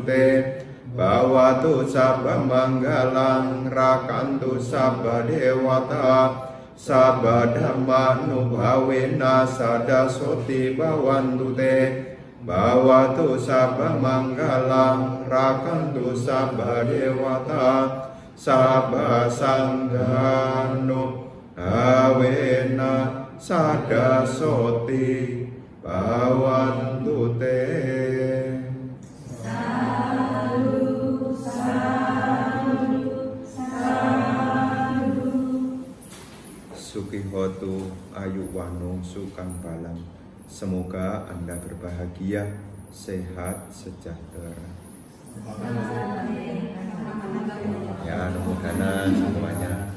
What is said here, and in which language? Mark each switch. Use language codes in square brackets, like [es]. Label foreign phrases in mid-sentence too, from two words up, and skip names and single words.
[pi] te bhavatu sabba manggalang rakantu sabba dewata sabba dhammanu bhavena sadasoti bhavantu te bhavatu sabba manggalang rakantu sabba dewata sabba sangganu bhavena sadasoti bhavantu te. Sukihotu ayuwano sukang balang. [id] Semoga Anda berbahagia, sehat, sejahtera. Ya, mudah-mudahan semuanya.